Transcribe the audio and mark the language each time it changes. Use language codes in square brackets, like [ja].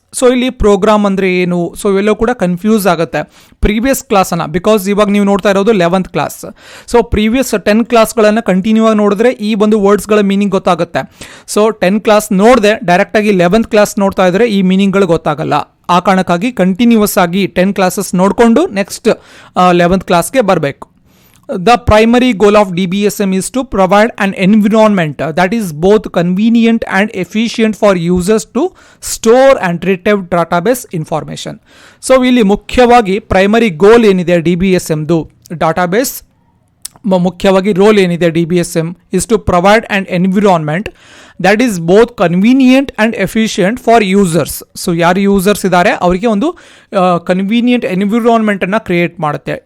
[kn] So ಇಲ್ಲಿ program ಅಂದರೆ ಏನು? ಸೊ ಇವೆಲ್ಲವೂ ಕೂಡ ಕನ್ಫ್ಯೂಸ್ ಆಗುತ್ತೆ ಪ್ರೀವಿಯಸ್ ಕ್ಲಾಸನ್ನು, ಬಿಕಾಸ್ ಇವಾಗ ನೀವು ನೋಡ್ತಾ ಇರೋದು 11th ಕ್ಲಾಸ್. ಸೊ ಪ್ರೀವಿಯಸ್ 10 ಕ್ಲಾಸ್ಗಳನ್ನು ಕಂಟಿನ್ಯೂ ಆಗಿ ನೋಡಿದ್ರೆ ಈ ಒಂದು ವರ್ಡ್ಸ್ಗಳ ಮೀನಿಂಗ್ ಗೊತ್ತಾಗುತ್ತೆ. ಸೊ 10 ಕ್ಲಾಸ್ ನೋಡಿದೆ ಡೈರೆಕ್ಟಾಗಿ 11th ಕ್ಲಾಸ್ ನೋಡ್ತಾ ಇದ್ದರೆ ಈ ಮೀನಿಂಗ್ಗಳು ಗೊತ್ತಾಗಲ್ಲ. ಆ ಕಾರಣಕ್ಕಾಗಿ ಕಂಟಿನ್ಯೂಸ್ ಆಗಿ 10 ಕ್ಲಾಸಸ್ ನೋಡಿಕೊಂಡು ನೆಕ್ಸ್ಟ್ 11th ಕ್ಲಾಸ್ಗೆ ಬರಬೇಕು. [en] The primary goal of DBSM is to provide an environment that is both convenient and efficient for users to store and retrieve database information. So [kn] ಇಲ್ಲಿ ಮುಖ್ಯವಾಗಿ ಪ್ರೈಮರಿ ಗೋಲ್ ಏನಿದೆ DBSMದು, ಡಾಟಾಬೇಸ್ ಮುಖ್ಯವಾಗಿ roll ಏನಿದೆ [en] DBSM is to provide an environment that is both convenient and efficient for users. [kn] So ಯಾರು users ಇದ್ದಾರೆ ಅವರಿಗೆ ಒಂದು convenient ಎನ್ವಿರಾನ್ಮೆಂಟನ್ನು create ಮಾಡುತ್ತೆ.